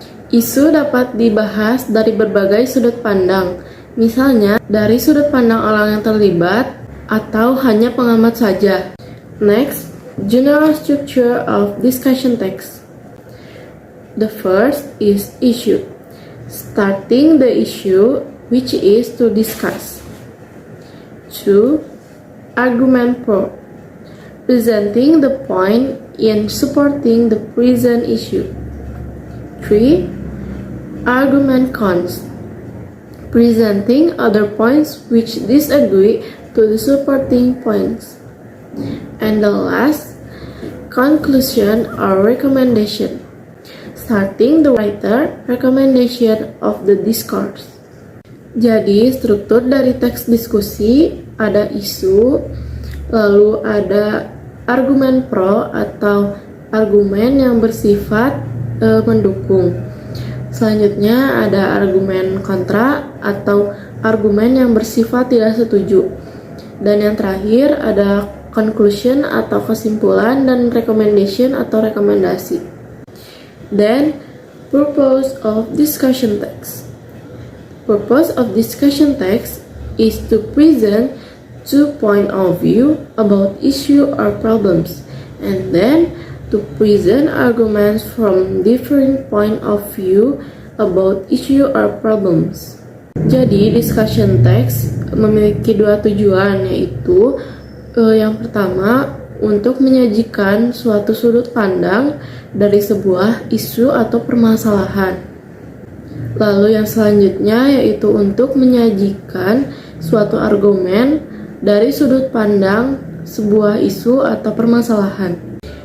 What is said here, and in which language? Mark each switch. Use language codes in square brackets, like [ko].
[id] Isu dapat dibahas dari berbagai sudut pandang, misalnya dari sudut pandang orang yang terlibat atau hanya pengamat saja. [en] Next, general structure of discussion text. The first is issue, starting the issue which is to discuss. 2. Argument pro, presenting the point in supporting the present issue. 3. Argument cons, presenting other points which disagree to the supporting points. And the last, conclusion or recommendation, starting the writer recommendation of the discourse. [id] Jadi, struktur dari teks diskusi ada isu, lalu ada argumen pro atau argumen yang bersifat mendukung. Selanjutnya ada argumen kontra atau argumen yang bersifat tidak setuju. Dan yang terakhir ada conclusion atau kesimpulan dan recommendation atau rekomendasi. [en] Then, purpose of discussion text. Purpose of discussion text is to present two points of view about issue or problems, and then to present arguments from different point of view about issue or problems. [id] Jadi, discussion text memiliki dua tujuan, yaitu yang pertama, untuk menyajikan suatu sudut pandang dari sebuah isu atau permasalahan. Lalu yang selanjutnya yaitu untuk menyajikan suatu argumen dari sudut pandang sebuah isu atau permasalahan.